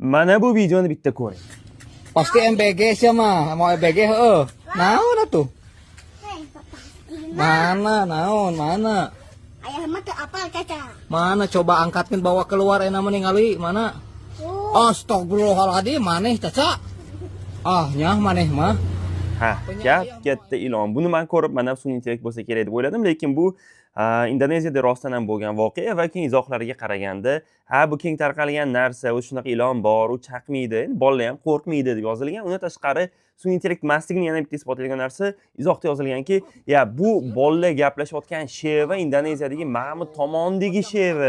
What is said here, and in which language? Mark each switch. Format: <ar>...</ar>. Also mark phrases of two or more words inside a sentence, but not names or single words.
<uz>Mana bu videoni bitta ko'ring.</uz> <su>Pasti MPG sih mah, mau MPG naon atuh? Mana naon, mana? Ayah mah teu apal caca.</su> <id>Mana coba angkatin bawa keluar enak ningali, mana?</id> <su>Astagfirullahaladzim, maneh caca. Ah, nyah maneh mah.</su> <uz>Ha, gap katta ilon. Buni men ko'rib, mana sun'iy intellekt bo'lsa kerak deb o'yladim, lekin bu Indoneziyada rostdan ham bo'lgan voqea va keyin izohlariga qaraganda, ha bu keng tarqalgan narsa, o'sha shunaqa ilon bor, u chaqmaydi, bolalar ham qo'rqmaydi deb yozilgan. Undan tashqari sun'iy intellekt emasligini yana bitta isbotlagan narsa izohda yozilganki, ya bu bolalar gaplashayotgan sheva Indoneziyadagi Mamut tomondagi sheva.</uz>